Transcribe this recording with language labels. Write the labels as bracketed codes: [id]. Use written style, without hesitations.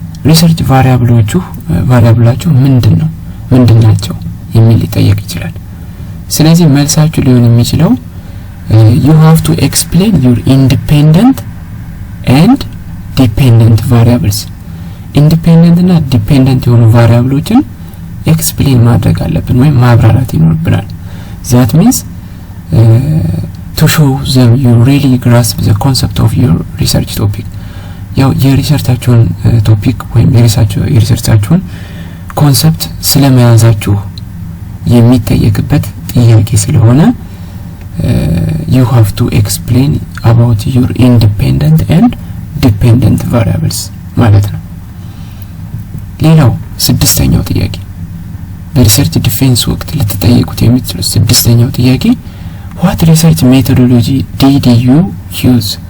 [am] ሪሰርች ቫሪያብላችሁ ምንድናቸው የሚል ሊጠየቅ ይችላል። ስለዚህ መልሳችሁ ሊሆን የሚችለው [en] you have to explain your independent and dependent variables. [am] ኢንዲፔንደንት እና ዲፔንደንት የሆኑ ቫሪያብሎችን ኤክስፕሌን ማድረግ አለብን ወይም ማብራራት ይኖርብናል። [en] that means to show them you really grasp the concept of your research topic. [am] ያው የሪሰርቻችሁን ቶፒክ ወይም የሪሰርቻችሁን ኮንሰፕት ስለመያዛችሁ የሚጠየቅበት ጥያቄ ስለሆነ [en] you have to explain about your independent and dependent variables [am] ማለት ነው። ሌላው ስድስተኛው ጥያቄ በሪሰርች ዲፌንስ ወቅት ልትጠየቁት የምትችሉት ስድስተኛው ጥያቄ [en] what research methodology did you use?